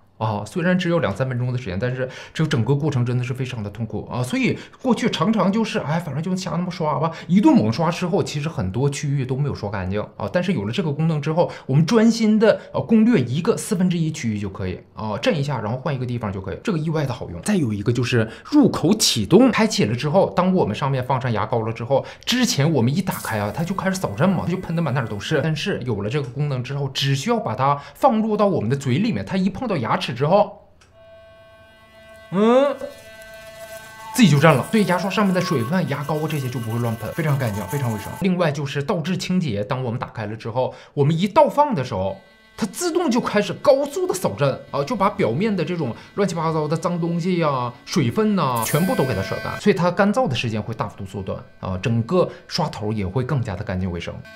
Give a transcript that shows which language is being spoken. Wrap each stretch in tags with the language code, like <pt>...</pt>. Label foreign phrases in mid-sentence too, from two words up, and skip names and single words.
<zh>雖然只有2、3分鐘的時間，但是這個整個過程真的是非常的痛苦啊，所以過去常常就是反正就瞎那麼刷吧，一頓猛刷之後，其實很多區域都沒有刷乾淨啊。但是有了這個功能之後，我們專心的攻略一個1/4區域就可以震一下，然後換一個地方就可以，這個意外的好用。再有一個就是入口啟動，開啟了之後，當我們上面放上牙膏了之後，之前我們一打開啊，它就開始掃震嘛，它就噴的滿哪都是。但是有了這個功能之後，只需要把它放入到我們的嘴裡面，它一碰到牙齒之後，自己就震了，所以牙刷上面的水分、牙膏这些就不會亂噴，非常乾淨，非常衛生。另外就是倒置清潔，當我們打開了之後，我們一倒放的時候，它自動就開始高速的掃震啊，就把表面的這種亂七八糟的髒東西呀、水分吶，全部都給它甩乾，所以它乾燥的時間會大幅度縮短啊，整個刷頭也會更加的乾淨衛生。</zh>